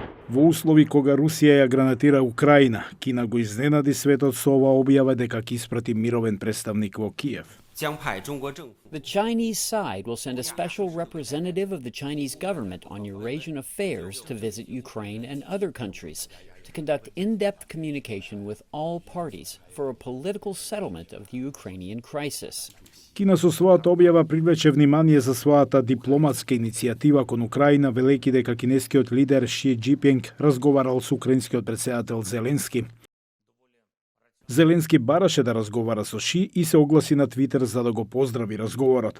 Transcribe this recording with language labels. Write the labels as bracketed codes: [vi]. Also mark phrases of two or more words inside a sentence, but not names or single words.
[mk] Во услови кога Русија ја гранатира Украина, Кина го изненади светот со оваа објава дека ќе испрати мировен представник во Киев. [en] The Chinese side will send a special representative of the Chinese government on Eurasian affairs to visit Ukraine and other countries to conduct in-depth communication with all parties for a political settlement of the Ukrainian crisis. [mk] Кина со својата објава привлече внимание за својата дипломатска иницијатива кон Украина, велејќи дека кинескиот лидер Ши Џипинг разговарал со украинскиот претседател Зеленски. Зеленски бараше да разговара со Ши и се огласи на Твитер за да го поздрави разговорот.